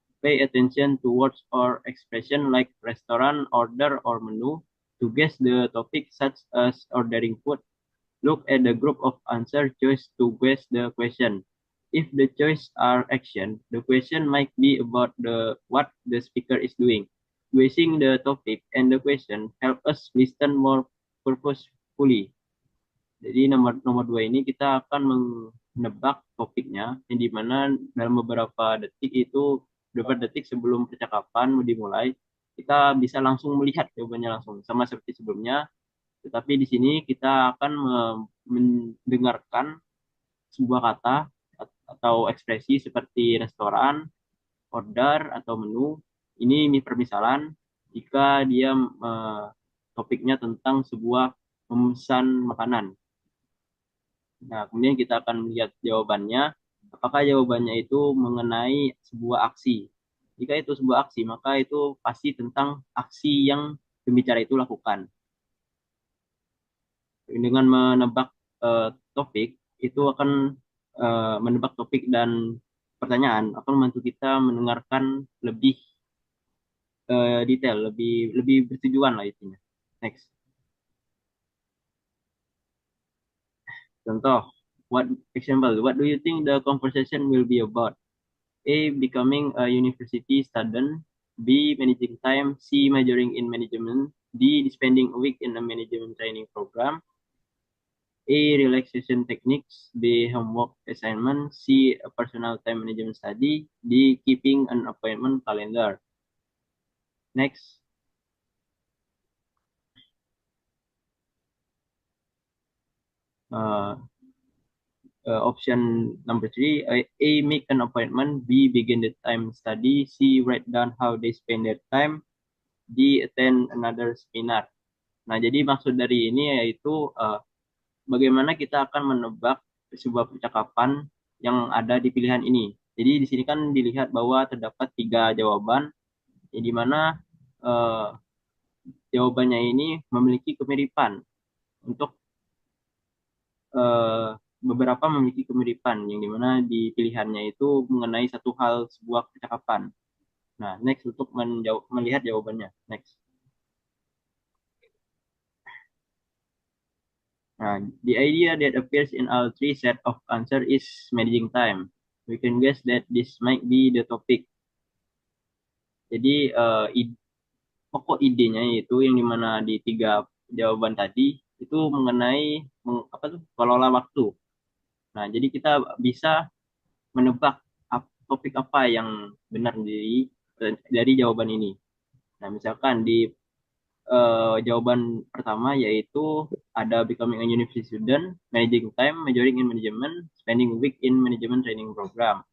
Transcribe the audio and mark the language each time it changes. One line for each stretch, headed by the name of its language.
English: Pay attention to words or expression like restaurant, order, or menu to guess the topic, such as ordering food. Look at the group of answer choice to guess the question. If the choice are action, the question might be about what the speaker is doing. Guessing the topic and the question help us listen more purposefully.
Indonesian: Jadi nomor 2 ini kita akan menebak topiknya, yang dimana dalam beberapa detik sebelum percakapan dimulai, kita bisa langsung melihat jawabannya langsung, sama seperti sebelumnya. Tetapi di sini kita akan mendengarkan sebuah kata atau ekspresi seperti restoran, order, atau menu. Ini permisalan jika dia topiknya tentang sebuah memesan makanan. Nah, kemudian kita akan melihat jawabannya. Apakah jawabannya itu mengenai sebuah aksi? Jika itu sebuah aksi, maka itu pasti tentang aksi yang pembicara itu lakukan. Dengan menebak topik, itu akan menebak topik dan pertanyaan akan membantu kita mendengarkan lebih detail, lebih bertujuan lah intinya.
English: Next. Contoh, what do you think the conversation will be about? A, becoming a university student. B, managing time. C, majoring in management. D, spending a week in a management training program. A, relaxation techniques. B, homework assignment. C, a personal time management study. D, keeping an appointment calendar. Next. Option number 3, A, make an appointment. B, begin the time study. C, write down how they spend their time. D, attend another seminar.
Indonesian: Nah, jadi maksud dari ini yaitu bagaimana kita akan menebak sebuah percakapan yang ada di pilihan ini. Jadi di sini kan dilihat bahwa terdapat 3 jawaban, yang dimana jawabannya ini memiliki kemiripan. Untuk beberapa memiliki kemiripan, yang dimana di pilihannya itu mengenai satu hal sebuah percakapan. Nah, next untuk melihat jawabannya.
English: Next. Nah, the idea that appears in all 3 set of answer is managing time. We can guess that this might be the topic.
Indonesian: Jadi pokok idenya itu yang dimana di 3 jawaban tadi itu mengenai kelola waktu. Nah, jadi kita bisa menebak topik apa yang benar dari jawaban ini. Nah, misalkan di jawaban pertama yaitu ada
English: becoming a university student, managing time, majoring in management, spending a week in management training program.